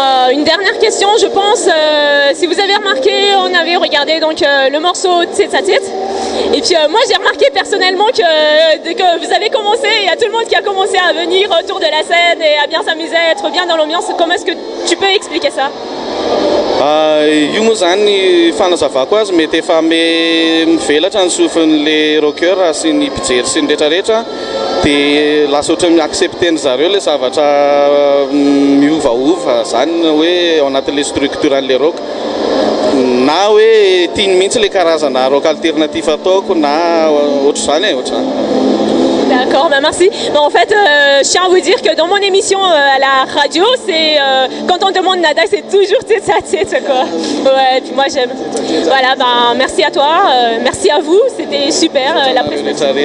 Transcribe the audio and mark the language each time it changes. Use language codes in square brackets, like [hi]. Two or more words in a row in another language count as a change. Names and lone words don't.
[fr] une dernière question, je pense. Si vous avez remarqué, on avait regardé donc le morceau Tête-à-Tête. Et puis moi j'ai remarqué personnellement que dès que vous avez commencé, il y a tout le monde qui a commencé à venir autour de la scène et à bien s'amuser, à être bien dans l'ambiance. Comment est-ce que tu peux expliquer ça? [mg] Io moa zany fanazavako azy mety efa mivelatra ny sofin'le rocker sy ny mpijery sy ny rehetrarehetra dia lasa ohatra miaccepteny zareo le zavatra miovaova zany hoe ao anatin'le structuran'le rock na hoe tiany mihitsy le karazana [fr] rock alternatif [mg] ataoko na autre zany autre zany. [fr] D'accord, bah merci. Bon, en fait, je tiens à vous dire que dans mon émission à la radio, c'est quand on demande Nada, c'est toujours Tête-à-Tête, quoi. Ouais, et puis moi j'aime. Voilà, ben merci à toi, merci à vous, c'était super la prestation.